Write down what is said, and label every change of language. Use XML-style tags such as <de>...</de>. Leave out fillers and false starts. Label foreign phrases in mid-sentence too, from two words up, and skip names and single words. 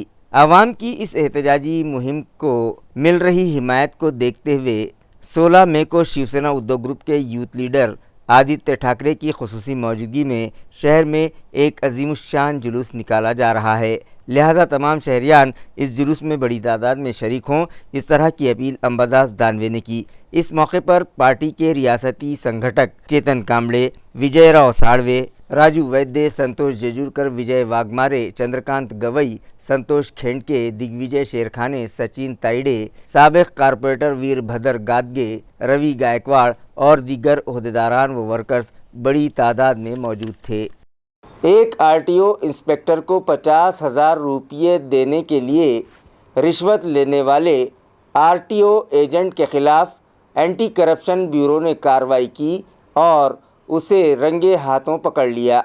<ur>عوام کی اس احتجاجی مہم کو مل رہی حمایت کو دیکھتے ہوئے 16 مئی کو شیو سینا ادھو گروپ کے یوتھ لیڈر آدتیہ ٹھاکرے کی خصوصی موجودگی میں شہر میں ایک عظیم الشان جلوس نکالا جا رہا ہے، لہٰذا تمام شہریان اس جلوس میں بڑی تعداد میں شریک ہوں، اس طرح کی اپیل امباداس دانوے نے کی۔ اس موقع پر پارٹی کے ریاستی سنگھٹک چیتن کامبلے، وجے راؤ ساڑوے، راجو ویدے، سنتوش جیجورکر، وجے واگمارے، چندرکانت گوئی، سنتوش کھینڈکے، دگ وجے شیرخانے، سچن تائیڑے، سابق کارپوریٹر ویر بھدر گادگے، روی گائیکواڑ اور دیگر عہدیداران و ورکرز بڑی تعداد میں موجود تھے۔ ایک آر ٹی او انسپکٹر کو 50,000 روپے دینے کے لیے رشوت لینے والے آر ٹی او ایجنٹ کے خلاف اینٹی کرپشن بیورو نے کارروائی کی اور اسے رنگے ہاتھوں پکڑ لیا۔</ur>